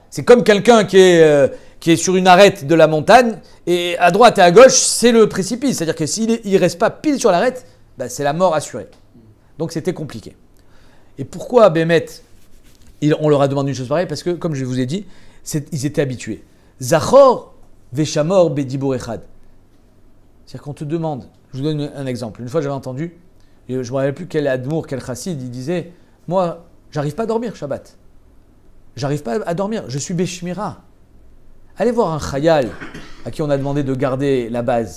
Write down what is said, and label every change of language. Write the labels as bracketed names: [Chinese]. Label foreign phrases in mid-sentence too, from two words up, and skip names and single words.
[French] C'est comme quelqu'un qui est sur une arête de la montagne, et à droite et à gauche, c'est le précipice. C'est-à-dire que s'il ne reste pas pile sur l'arête, c'est la mort assurée. Donc c'était compliqué. Et pourquoi Bémet, on leur a demandé une chose pareille? Parce que, comme je vous ai dit, ils étaient habitués. [Hebrew] זכור ושמור בדיבור אחד. [French] C'est-à-dire qu'on te demande, je vous donne un exemple. Une fois j'avais entendu, et je ne me rappelle plus quel admour, quel chassid, il disait, moi, j'arrive pas à dormir Shabbat. J'arrive pas à dormir, je suis Beshmira. Allez voir un chayal à qui on a demandé de garder la base.